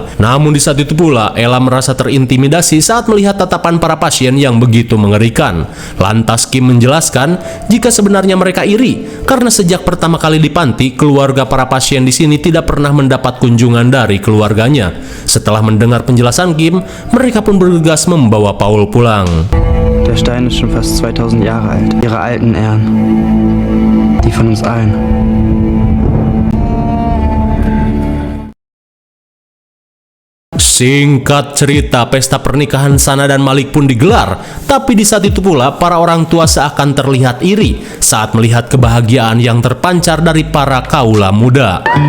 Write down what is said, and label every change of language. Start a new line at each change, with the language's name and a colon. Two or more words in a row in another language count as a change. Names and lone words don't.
Indonesian: Namun di saat itu pula, Ella merasa terintimidasi saat melihat tatapan para pasien yang begitu mengerikan. Lantas Kim menjelaskan jika sebenarnya mereka iri, karena sejak pertama kali di panti, keluarga para pasien di sini tidak pernah mendapat kunjungan dari keluarganya. Setelah mendengar penjelasan Kim, mereka pun bergegas membawa Paul pulang.
German: Der Stein ist schon fast 2000 Jahre alt. Ihre alten Ehren. Die von uns allen.
Indonesian: Singkat cerita, pesta pernikahan Sana dan Malik pun digelar. Tapi di saat itu pula, para orang tua seakan terlihat iri saat melihat kebahagiaan yang terpancar dari para kaula muda.